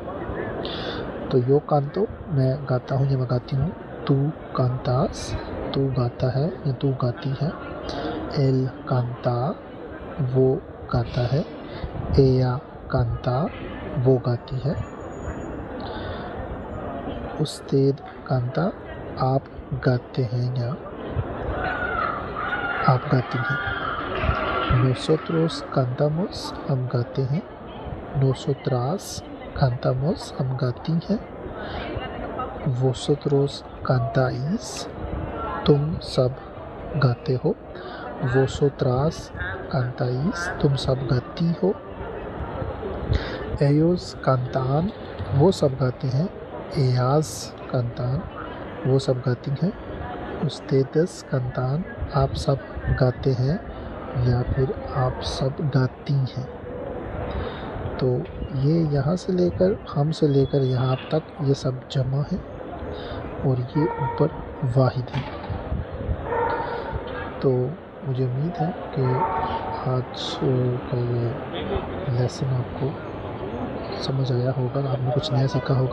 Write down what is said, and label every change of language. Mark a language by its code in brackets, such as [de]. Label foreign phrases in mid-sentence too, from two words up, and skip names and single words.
[ur] تو [es] yo canto [ur] میں گاتا ہوں یا میں گاتی ہوں، [es] tú cantas [ur] تو گاتا ہے یا تو گاتی ہے، [es] él canta [ur] وہ گاتا ہے، [es] ella canta [ur] وہ گاتی ہے، [es] usted canta [ur] آپ گاتے ہیں یا آپ گاتی ہیں، [es] nosotros cantamos [ur] ہم گاتے ہیں، [es] nosotras cantamos [ur] ہم گاتی ہیں، [es] vosotros cantáis [ur] تم سب گاتے ہو، [es] vosotras cantáis [ur] تم سب گاتی ہو، [es] ellos cantan [ur] وہ سب گاتے ہیں، [es] ellas cantan [ur] وہ سب گاتی ہیں، [es] ustedes cantan [ur] آپ سب گاتے ہیں یا پھر آپ سب گاتی ہیں۔ تو یہ یہاں سے لے کر ہم سے لے کر یہاں تک یہ سب جمع ہے اور یہ اوپر واحد ہے۔ تو مجھے امید ہے کہ آج کا یہ لیسن آپ کو سمجھ آیا ہوگا، آپ نے کچھ نیا سیکھا ہوگا۔